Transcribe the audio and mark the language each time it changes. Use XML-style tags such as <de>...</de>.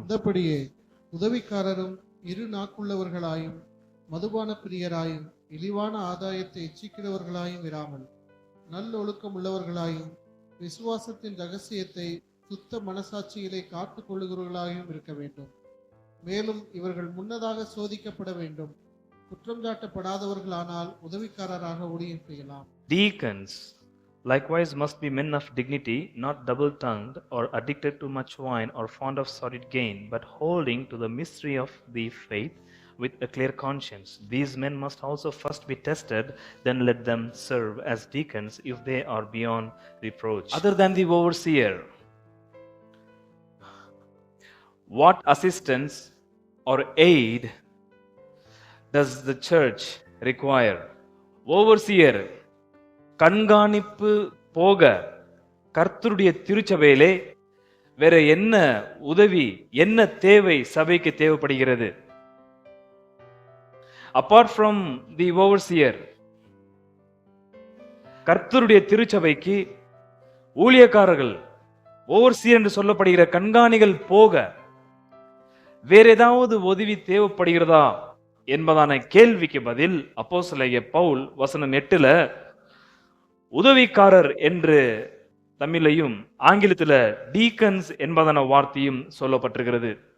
<ta>இந்தபடியே உதவிக்காரரும் இரு நாக்குள்ளவர்களாயும் மதுபான பிரியராயும் இழிவான ஆதாயத்தை இச்சிக்கிறவர்களாயும் இராமல் நல்லொழுக்கம் உள்ளவர்களாயும் விசுவாசத்தின் ரகசியத்தை சுத்த மனசாட்சிகளை காத்துக் கொள்ளுகிறவர்களாயும் இருக்க வேண்டும். மேலும் இவர்கள் முன்னதாக சோதிக்கப்பட வேண்டும். குற்றம் சாட்டப்படாதவர்களானால் உதவிக்காரராக ஊழியம் செய்யலாம்.</ta> <en>Deacons likewise must be men of dignity, not double-tongued or addicted to much wine or fond of sordid gain, but holding to the mystery of the faith with a clear conscience. These men must also first be tested, then let them serve as deacons if they are beyond reproach. Other than the overseer, what assistance or aid does the church require?</en> <ta>Overseer கண்காணிப்பு போக கர்த்தருடைய திருச்சபையிலே வேற என்ன உதவி, என்ன தேவை சபைக்கு தேவைப்படுகிறது?</ta> <en>apart from the overseer,</en> <ta>கர்த்தருடைய திருச்சபைக்கு ஊழியக்காரர்கள், ஓவர்சியர் என்று சொல்லப்படுகிற கண்காணிகள் போக வேற ஏதாவது உதவி தேவைப்படுகிறதா என்பதான கேள்விக்கு பதில் அப்போஸ்தலனாகிய பவுல் வசனம் 8ல உதவிக்காரர் என்று தமிழையும் ஆங்கிலத்தில் டீக்கன்ஸ் என்பதான வார்த்தையும் சொல்லப்பட்டிருக்கிறது.</ta>